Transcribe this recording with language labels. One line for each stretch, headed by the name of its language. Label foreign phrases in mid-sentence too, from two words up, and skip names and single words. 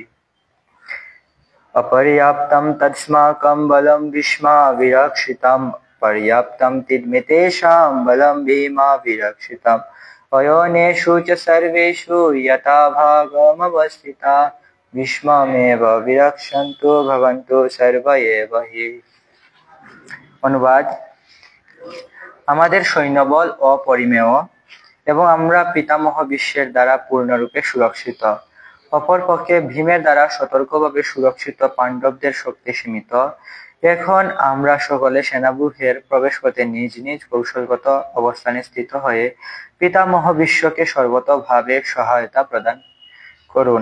Sanskrit: अपर्याप्तं तस्माकं बलं भीष्माभिरक्षितं पर्याप्तं तिदमेतेषां बलं भीमाभिरक्षितम्। अयोनेषु च सर्वेषु यथा भागमवस्थितः भीष्ममेव विरक्षन्तु भवन्तु सर्व एव हि।
Bangla: অনুবাদ: আমাদের সৈন্যবল অপরিমেয় এবং আমরা পিতামহ বিশ্বের দ্বারা পূর্ণরূপে সুরক্ষিত। অপরপক্ষে ভীমের দ্বারা সতর্কভাবে সুরক্ষিত পাণ্ডবদের শক্তি সীমিত। এখন আমরা সকলে সেনাব্যূহের প্রবেশ করতে নিজ নিজ কৌশলগত অবস্থানে স্থিত হয়ে পিতামহ বিশ্বকে সর্বতোভাবে সহায়তা প্রদান করুন।